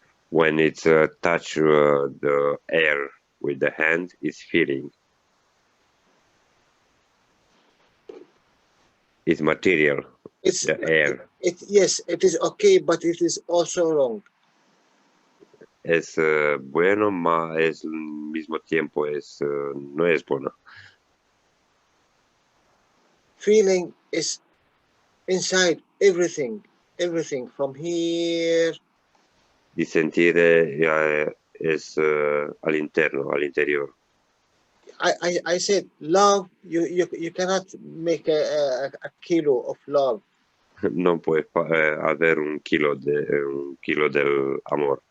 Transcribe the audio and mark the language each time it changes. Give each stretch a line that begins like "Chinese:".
English: When it's touch the air with the hand, it's feeling. It's material. It's the air. Yes, it is okay, but it is also wrong.
Spanish: Es bueno, mas es al mismo tiempo no es bueno.
English: Feeling is inside everything from here.
Spanish: Di sentir es al interno, al interior.
English: I said love. You cannot make a kilo of love.
Spanish: No puedes haber un kilo del amor.